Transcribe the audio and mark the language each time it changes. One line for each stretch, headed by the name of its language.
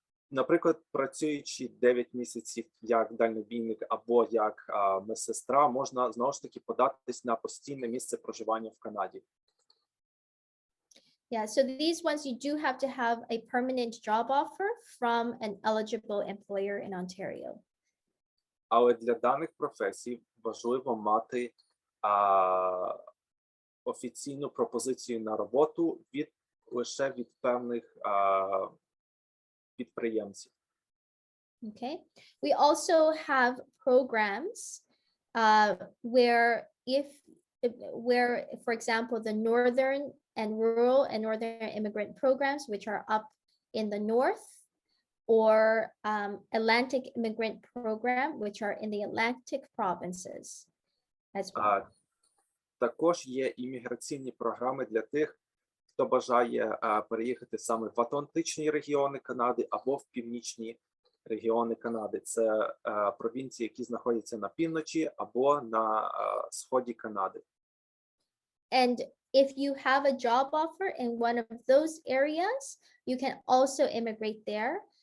Ukrainian: Наприклад, працюючи 9 місяців як дальнобійник або як медсестра, можна, знову ж таки, податись на постійне місце проживання в Канаді.
English: Yeah, so these ones you do have to have a permanent job offer from an eligible employer in Ontario.
Ukrainian: Але для даних професій важливо мати офіційну пропозицію на роботу лише від певних підприємців.
English: Okay. We also have programs where, for example, the Northern and Rural and Northern Immigrant Programs, which are up in the north, or Atlantic Immigrant Program, which are in the Atlantic provinces as well.
Ukrainian: Також є імміграційні програми для тих, хто бажає переїхати саме в Атлантичні регіони Канади або в північні регіони Канади. Це провінції, які знаходяться на півночі або на сході Канади.
English: And if you have a job offer in one of those areas, you can also immigrate there.